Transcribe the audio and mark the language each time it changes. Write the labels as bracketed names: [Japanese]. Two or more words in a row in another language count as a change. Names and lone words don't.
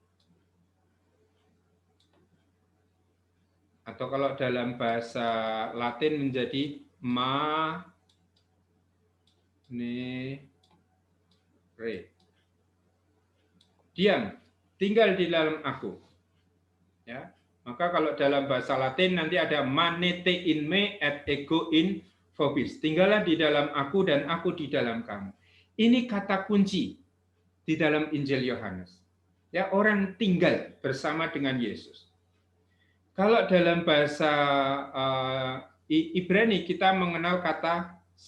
[Indonesian] Atau kalau dalam bahasa Latin menjadi manere. Diam, tinggal di dalam aku. Ya. Maka kalau dalam bahasa Latin nanti ada [Latin] manete in me et ego in vobis. [Indonesian] Tinggallah di dalam aku dan aku di dalam kamu. Ini kata kunci di dalam Injil Yohanes. Ya, orang tinggal bersama dengan Yesus. Kalau dalam bahasa Ibrani kita mengenal kata